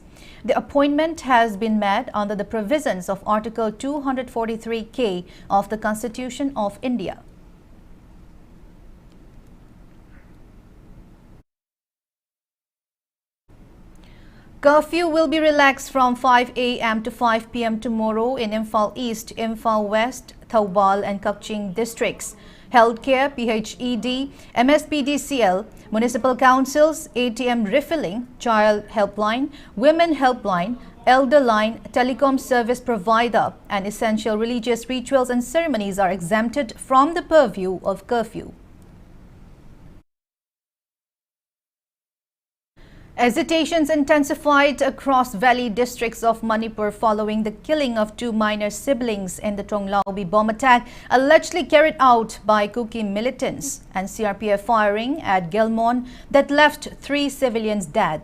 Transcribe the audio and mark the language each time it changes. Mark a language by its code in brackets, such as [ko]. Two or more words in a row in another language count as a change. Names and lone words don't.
[en] The appointment has been made under the provisions of Article 243K of the Constitution of India. Curfew will be relaxed from 5 a.m. to 5 p.m. tomorrow in Imphal East, Imphal West, Thoubal and Kakching districts. Healthcare, PHED, MSPDCL, municipal councils, ATM refilling, child helpline, women helpline, elder line, telecom service provider and essential religious rituals and ceremonies are exempted from the purview of curfew. Hesitations intensified across valley districts of Manipur following the killing of two minor siblings in the Tronglaubi bomb attack allegedly carried out by Kuki militants and CRPF firing at Gelmon that left 3 civilians dead.